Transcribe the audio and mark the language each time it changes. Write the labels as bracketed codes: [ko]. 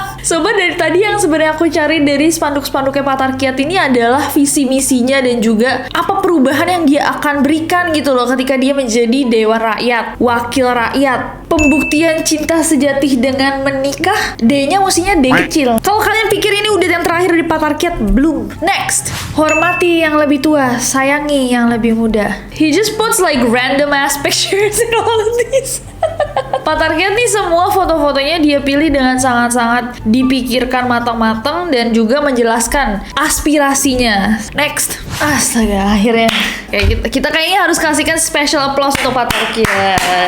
[id] Sobat, dari tadi yang sebenarnya aku cari dari spanduk-spanduknya Patarkiat ini adalah visi misinya dan juga apa perubahan yang dia akan berikan gitu loh ketika dia menjadi dewan rakyat, wakil rakyat. Pembuktian cinta sejati dengan menikah, D-nya mestinya D kecil. Kalau kalian pikir ini udah yang terakhir di Patarkiat, belum. Next, hormati yang lebih tua, sayangi yang lebih muda. [en] He just puts like random ass pictures in all of this. [id] Patarkiat nih semua foto-fotonya dia pilih dengan sangat-sangat dipikirkan matang-matang dan juga menjelaskan aspirasinya. Next, astaga, akhirnya kayak kita kayaknya harus kasihkan [en] special applause [id] untuk Patarkiat.